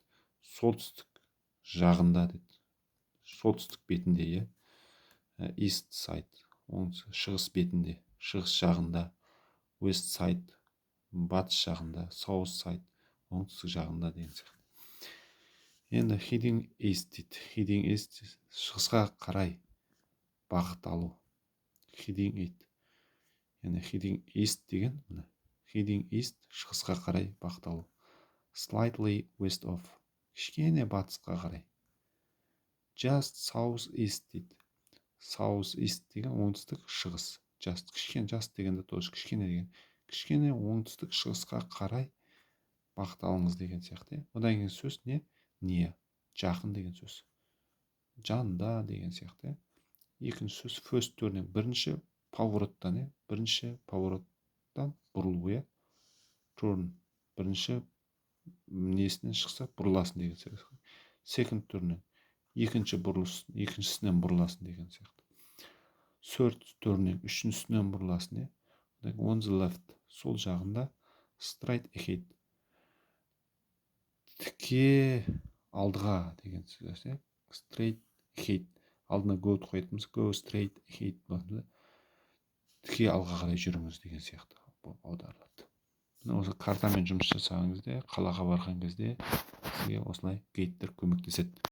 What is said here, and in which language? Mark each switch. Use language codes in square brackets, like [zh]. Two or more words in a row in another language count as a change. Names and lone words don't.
[kk] Солтүстік жағында дейді. Солтүстік бетінде, [en] East side, [kk] шығыс бетінде, шығыс жағында. [en] West side, [kk] батыс жағында. [en] South side, [kk] оңтүстік жағында деген сияқты. Енді [en] heading east [kk] дейді. [en] Heading east, [kk] шығысқа қарай бағыт алу. [en] Heading east. Енді heading east деген, heading east, [kk] шығысқа қарай бағыт алу. [en] Slightly west of, [kk] кішкене батысқа қарай. [en] Just south east дейді. South east [kk] деген оңтүстік, шығыс. Just, кішкене, just дегенде тоже кішкене деген. Кішкене оңтүстік, шығысқа қарай бағыт алыңыз деген сияқты. Одан кейін сөз не? Не, жақын деген сөз. Жанында деген сияқты. Екінші сөз [en] first turning, [kk] бірінші повороттан, бірінші повороттан бұрылу, turn, бірінші несінен шықса бұрыласын деген сияқты. [en] Second turning, [kk] екінші бұрылыс, екіншісінен бұрыласын деген сияқты. [en] Third turning, [kk] үшіншісінен бұрыласын. [en] On the left, [kk] сол жағында. [en] Straight ahead, [kk] тіке алдыға деген сөз. [en] Straight ahead, [kk] алдына go қоятымыз, [en] go straight ahead [kk] болады. Тіке алға қарай жүріңіз деген сияқты аударылады. Осы картамен жұмыс жасаған кезде, қалаға барған кезде сізге осылай гейдтер көмектеседі.